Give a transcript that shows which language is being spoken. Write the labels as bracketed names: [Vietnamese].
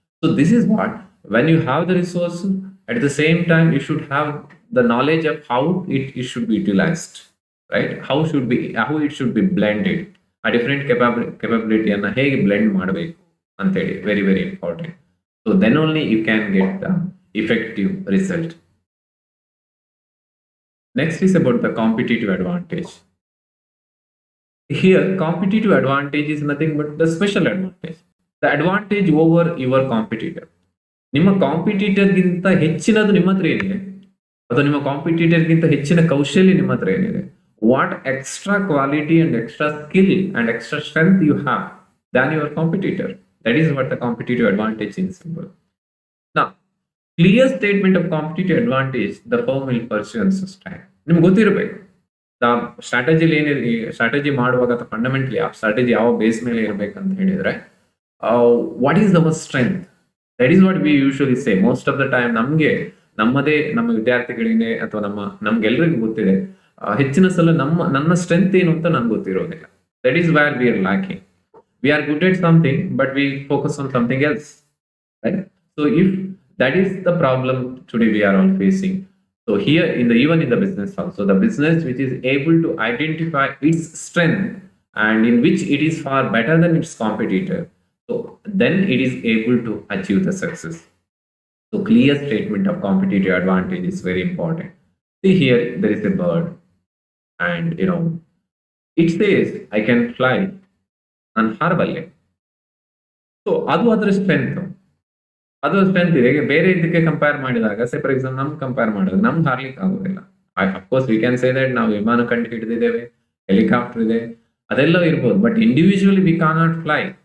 [English] So this is what when you have the resource, at the same time you should have the knowledge of how it should be utilised, right? How it should be blended. [Kannada] ಆ different ಕೆಪಾಬಿಲಿಟಿಯನ್ನ ಹೇಗೆ blend ಮಾಡಬೇಕು ಅಂತೇಳಿ [English] Very very important. So then only you can get the effective result. Next is about the competitive advantage. Here, competitive advantage is nothing but the special advantage. The advantage over your competitor. [Kannada] ನಿಮ್ಮ ಕಾಂಪಿಟೀಟರ್ ಗಿಂತ ಹೆಚ್ಚಿನದು ನಿಮ್ಮ ಹತ್ರ ಏನಿದೆ, ಅಥವಾ ನಿಮ್ಮ ಕಾಂಪಿಟೀಟರ್ ಗಿಂತ ಹೆಚ್ಚಿನ ಕೌಶಲ್ಯ ನಿಮ್ಮ ಹತ್ರ ಏನಿದೆ, [English] What extra quality and extra skill and extra strength you have than your competitor. That is what the competitive advantage is symbol. Now, clear statement of competitive advantage the firm will pursue and sustain. [Kannada] ನಿಮ್ಗೆ ಗೊತ್ತಿರಬೇಕು ಸ್ಟ್ರಾಟಜಿಲಿ ಏನಿದೆ, strategy ಮಾಡುವಾಗ ಅಥವಾ fundamentally ಆ strategy ಯಾವ base ಮೇಲೆ ಇರಬೇಕಂತ ಹೇಳಿದ್ರೆ, [English] What is our strength? That is what we usually say most of the time. [Kannada] ನಮ್ಮ ವಿದ್ಯಾರ್ಥಿಗಳಿಗೆ ಅಥವಾ ನಮ್ಗೆಲ್ರಿಗೂ ಗೊತ್ತಿದೆ, ಹೆಚ್ಚಿನ ಸಲ ನನ್ನ ಸ್ಟ್ರೆಂತ್ ಏನು ಅಂತ ನನ್ಗೆ ಗೊತ್ತಿರೋದಿಲ್ಲ. [English] That is where we are lacking. We are good at something, but we focus on something else, right? So if that is the problem today we are all facing. So here even in the business also, the business which is able to identify its strength and in which it is far better than its competitor, so then it is able to achieve the success. So clear statement of competitive advantage is very important. See here, there is a bird, and it says, I can fly, [Kannada] ನಾನು ಹಾರಬಲ್ಲೆ. So ಅದು ಅದರ strength ಇದೆ. ಬೇರೆ ಇದಕ್ಕೆ compare ಮಾಡಿದಾಗ, [English] say for example [Kannada] ನಮ್ಗೆ compare ಮಾಡಿದಾಗ ನಮ್ಗೆ ಹಾರ್ಲಿಕ್ಕೆ ಆಗೋದಿಲ್ಲ. [English] of course we can say that [Kannada] ನಾವು ವಿಮಾನ ಕಂಡು ಹಿಡಿದಿದ್ದೇವೆ, ಹೆಲಿಕಾಪ್ಟರ್ ಇದೆ, ಅದೆಲ್ಲ ಇರ್ಬೋದು, [English] But individually we can not fly.